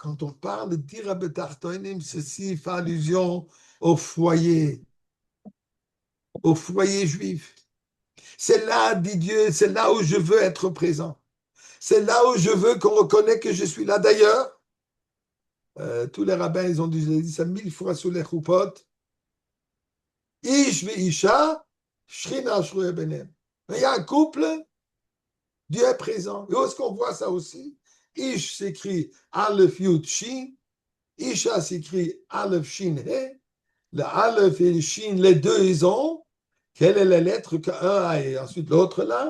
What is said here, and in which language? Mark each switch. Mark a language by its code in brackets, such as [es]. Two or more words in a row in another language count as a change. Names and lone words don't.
[fr] Quand on parle de [he] דירה בתחתונים, [fr] ceci fait allusion au foyer juif. C'est là, dit Dieu, c'est là où je veux être présent. C'est là où je veux qu'on reconnaisse que je suis là. D'ailleurs, tous les rabbins, ils ont dit ça 1000 fois sous les choupot. [he] איש ואשה, שכינה שרויה ביניהם. [fr] Il y a un couple, Dieu est présent. Et où est-ce qu'on voit ça aussi? Ish s'écrit [he] אלף יוד שין. [fr] Isha s'écrit [he] אלף שין הא. [fr] Le Aleph et le Shin, les deux, ils ont. Quelle est la lettre qu'un a et ensuite l'autre là?